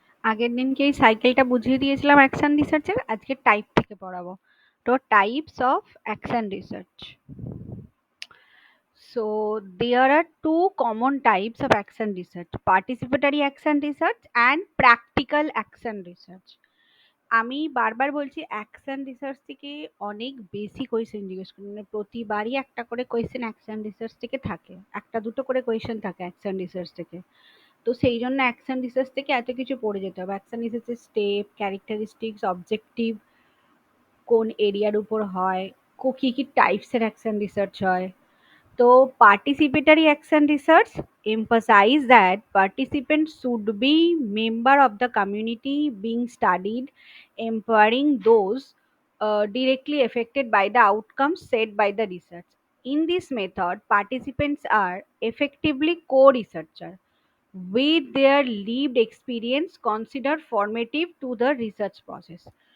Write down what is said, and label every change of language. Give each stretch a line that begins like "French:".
Bangla: আগের দিনকে এই সাইকেলটা বুঝিয়ে দিয়েছিলাম অ্যাকশন রিসার্চের, আজকে টাইপ থেকে পড়াবো।
English: তো types of action research. So there are two common types of action research: participatory action research and practical action research.
Bangla: আমি বারবার বলছি অ্যাকশন রিসার্চ থেকে অনেক বেশি কোয়েশ্চেন জিজ্ঞেস করি, মানে প্রতিবারই একটা করে কোয়েশ্চেন অ্যাকশন রিসার্চ থেকে থাকে, একটা দুটো করে কোয়েশ্চেন থাকে অ্যাকশন রিসার্চ থেকে। তো সেই জন্য অ্যাকশন রিসার্চ থেকে এত কিছু পড়ে যেতে হবে। অ্যাকশন রিসার্চের স্টেপ, ক্যারেক্টারিস্টিক্স, অবজেক্টিভ, কোন এরিয়ার উপর হয়, কি কি টাইপসের অ্যাকশন রিসার্চ হয়।
English: তো participatory action research emphasize that participants should be member of the community being studied, empowering those directly affected by the outcomes set by the research. In this method, participants are effectively co-researcher with their lived experience considered formative to the research process.